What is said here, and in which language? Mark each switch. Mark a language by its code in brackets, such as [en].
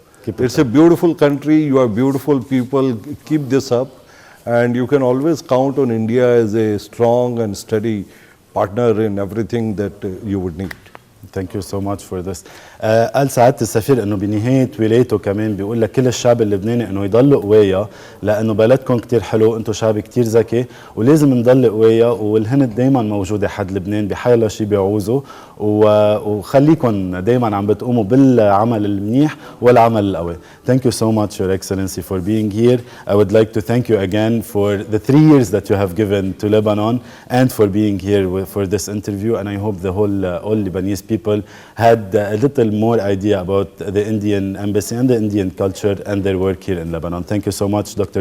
[en] It's a beautiful country. You are beautiful people. Keep this up, and you can always count on India as a strong and steady partner in everything that you would need. Thank you so much for this. [ar] قال سعادة السفير انه بنهاية ولايته كمان بيقول لكل الشعب اللبناني انه يضلوا قوية لانه بلدكم كتير حلو، انتم شعب كتير ذكي ولازم نضل قوية، والهند دايما موجودة حد لبنان بحيلا شي بيعوزوا، وخليكم دايما عم بتقوموا بالعمل المنيح والعمل القوي. [en] Thank you so much, Your Excellency, for being here. I would like to thank you again for the 3 years that you have given to Lebanon and for being here for this interview, and I hope the all Lebanese people had a little more idea about the Indian embassy and the Indian culture and their work here in Lebanon. Thank you so much, Dr.